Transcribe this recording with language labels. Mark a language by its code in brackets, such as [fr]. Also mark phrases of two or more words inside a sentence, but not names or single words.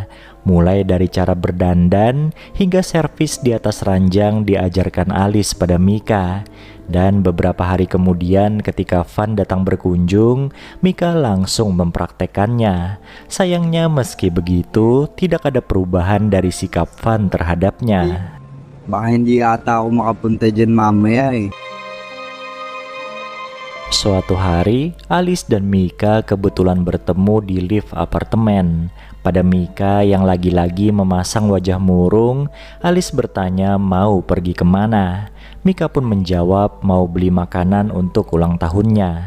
[id] Mulai dari cara berdandan hingga servis di atas ranjang diajarkan Alice pada Mika. Dan beberapa hari kemudian ketika Van datang berkunjung, Mika langsung mempraktekannya. Sayangnya meski begitu, tidak ada perubahan dari sikap Van terhadapnya. [tl] Baka hindi ata ako makapunta dyan mamaya eh. [id] Suatu hari, Alice dan Mika kebetulan bertemu di lift apartemen. Pada Mika yang lagi-lagi memasang wajah murung, Alice bertanya mau pergi kemana. Mika pun menjawab mau beli makanan untuk ulang tahunnya.